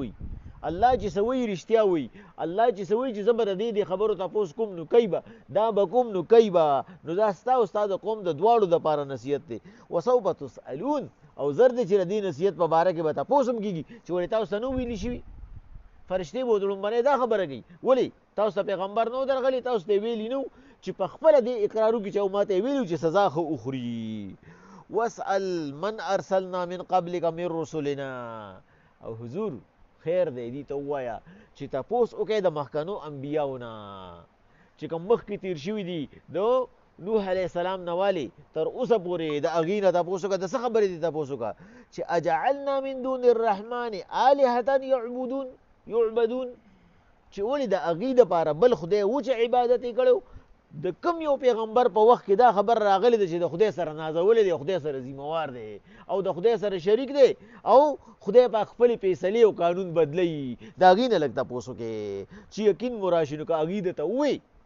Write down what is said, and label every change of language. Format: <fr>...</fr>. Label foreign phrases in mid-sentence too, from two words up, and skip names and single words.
<ps>وایي الله چې څه وایي رښتیا وایي الله چې څه وایي چې زه به د دې خبرو تپوس کوم نو کوي به دا به کوم نو کوي به نو دا ستا او ستا د قوم د دواړو دپاره نصیحت دی</ps> <ar>وسوف تسألون</ar> <ps>او زر دی چې د دې نصیحت په باره کې به تپوس هم کېږي چې ولې تاسو ته نه ویلي شوي فرشتې به لومبنۍ دا خبره کوي ولې تاسو ته پیغمبر نه و درغلی تاسو ته یې ویلي نه چې په خپله دې اقرار وکړي چې او ما ته یې ویلي چې سزا ښه وخوري</ps> <ar>واسأل من ارسلنا من قبلک من رسلنا</ar> <ps>او حضور خیر دی دې ته ووایه چې تپوس وکړئ د مخکنو انبیاو نه چې کوم مخکې تیر شوي دي د نوح علیه السلام نه والې تر اوسه پورې د هغې نه تپوس وکړه د څه خبرې دې تپوس وکړه چې</ps> <ar>اجعلنا من دون الرحمن آلهة</ar> <ps>یعبدون چې ولې د هغې دپاره بل خدای و چې عبادت یې کړی د کم یو پیغمبر په وخت کې دا خبر راغلی ده چې د خدای سره نازولی دی خدای سره ذمهوار دی او د خدای سره شریک دی او خدای په خپلې فیصلې او قانون بدلوي د هغې نه لږ تپوس وکړې چې یقین مو راشي نو که هغې درته ووایي</ps>